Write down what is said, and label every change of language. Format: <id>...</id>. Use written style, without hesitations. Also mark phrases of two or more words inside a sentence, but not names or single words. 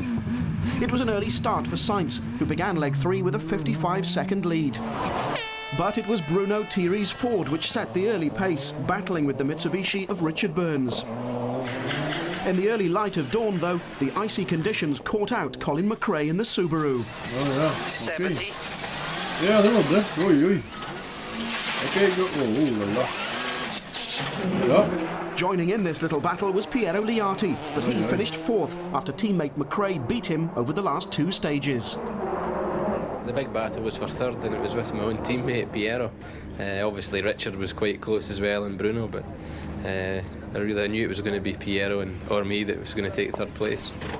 <en>It was an early start for Sainz, who began leg 3 with a 55-second lead. But it was Bruno Thierry's Ford which set the early pace, battling with the Mitsubishi of Richard Burns. In the early light of dawn, though, the icy conditions caught out Colin McRae in the Subaru. Oh yeah, okay. 70.</en> <nl>Ja, dat was best. Oei, oei.</nl> <en>Okay, go. Oh, la la. Yeah. Joining in this little battle was Piero Liati, but he finished 4th after teammate McRae beat him over the last 2 stages. The big battle was for 3rd, and it was with my own teammate Piero. Obviously Richard was quite close as well, and Bruno, but I knew it was going to be Piero or me that was going to take 3rd place.</en>